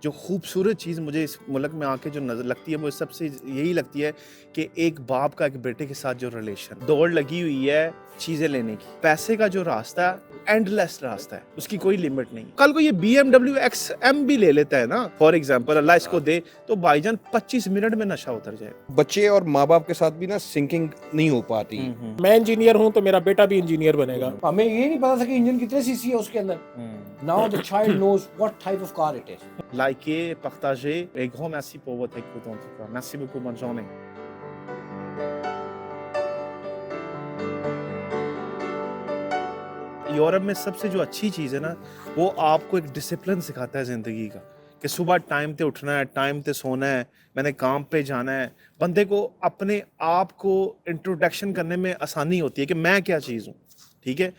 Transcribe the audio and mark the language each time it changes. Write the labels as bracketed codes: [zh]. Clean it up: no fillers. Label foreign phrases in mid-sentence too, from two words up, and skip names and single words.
[ur] جو خوبصورت چیز مجھے اس ملک میں آ کے جو نظر لگتی ہے وہ سب سے یہی لگتی ہے کہ ایک باپ کا ایک بیٹے کے ساتھ جو ریلیشن دوڑ لگی ہوئی ہے چیزیں لینے کی، پیسے کا جو راستہ ہے اینڈ لیس راستہ ہے، اس کی کوئی لمٹ نہیں۔ کل کو یہ BMW XM بھی لے لیتا ہے نا [en] for example, [ur] اللہ اس کو دے، تو بھائی جان 25 منٹ میں نشہ اتر جائے۔ بچے اور ماں باپ کے ساتھ بھی نا سنکنگ نہیں ہو پاتی۔ میں انجینئر ہوں تو میرا بیٹا بھی انجینئر بنے گا۔ ہمیں یہ نہیں پتا تھا کہ انجن کتنے سی سی ہے اس کے اندر۔ [en] Now the child knows what type of car it is. [fr] Likez, partagez, et grand merci pour votre écoute en tout cas. Merci beaucoup, bonne journée. [ur] یورپ میں سب سے جو اچھی چیز ہے نا وہ آپ کو ایک ڈسپلن سکھاتا ہے زندگی کا، کہ صبح ٹائم تے اٹھنا ہے، ٹائم تے سونا ہے، میں نے کام پہ جانا ہے۔ بندے کو اپنے آپ کو انٹروڈکشن کرنے میں آسانی ہوتی ہے کہ میں کیا چیز ہوں، ٹھیک ہے۔